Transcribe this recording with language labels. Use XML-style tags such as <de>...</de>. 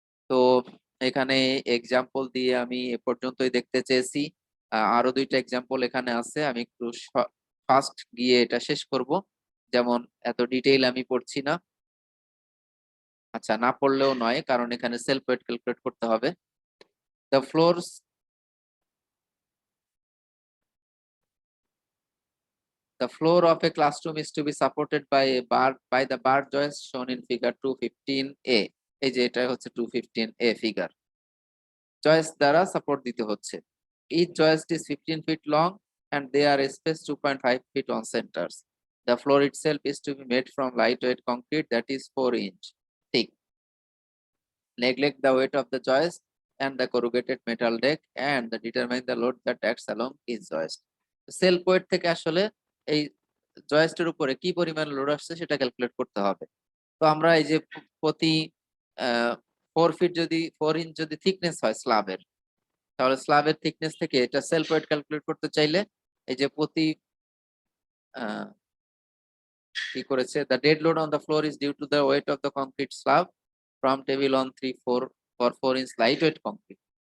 <bn>তো এখানে এক্সাম্পল দিয়ে আমি এ পর্যন্তই দেখতে চেয়েছি। আরো দুইটা এক্সাম্পল এখানে আছে, আমি একটু ফাস্ট গিয়ে এটা শেষ করব, যেমন এত ডিটেইল আমি পড়ছি না। আচ্ছা, না পড়লেও নয়, কারণ এখানে সেলফ ওয়েট ক্যালকুলেট করতে হবে।</bn> <en>The floors The floor of a classroom is to be supported by the bar joist shown in figure 215A.</en> <bn>এই যে এটা হচ্ছে 215A figure, জয়েস্ট দ্বারা সাপোর্ট দিতে হচ্ছে।</bn> <en>Each joist is 15 feet long and they are spaced 2.5 feet on centers. The floor itself is to be made from lightweight concrete that is 4-inch thick. Neglect the weight of the joist and the corrugated metal deck and determine the load that acts along each joist.</en> <bn>Self wait থেকে আসলে এই জয়েস্টের উপরে কি পরিমাণ load আসছে সেটা calculate করতে হবে। তো আমরা এই যে প্রতি 4 ফিট যদি 4 ইঞ্চ যদি থিকনেস হয় স্ল্যাবের, তাহলে স্ল্যাবের থিকনেস থেকে এটা সেলফ ওয়েট ক্যালকুলেট করতে চাইলে এই যে প্রতি কি করেছে,</bn> <en>The dead load on the floor is due to the weight of the concrete slab from table on 3-4 for 4 inch light weight concrete.</en>